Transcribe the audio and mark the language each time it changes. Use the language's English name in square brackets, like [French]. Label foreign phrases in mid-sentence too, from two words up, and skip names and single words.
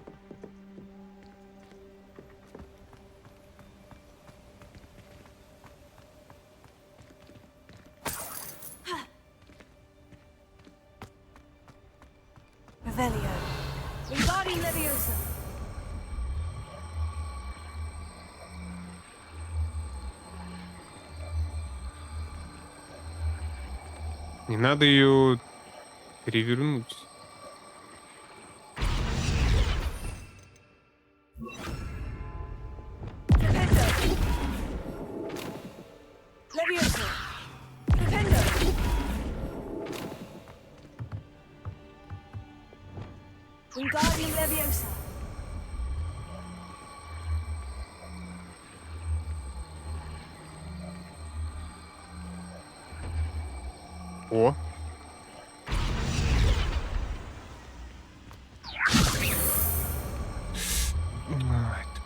[Latin] Revelio. Wingardium Leviosa. [Russian] Не надо ее перевернуть. [Latin] Leviosa. Defendo. Wingardium Leviosa. [Russian] О. Ай,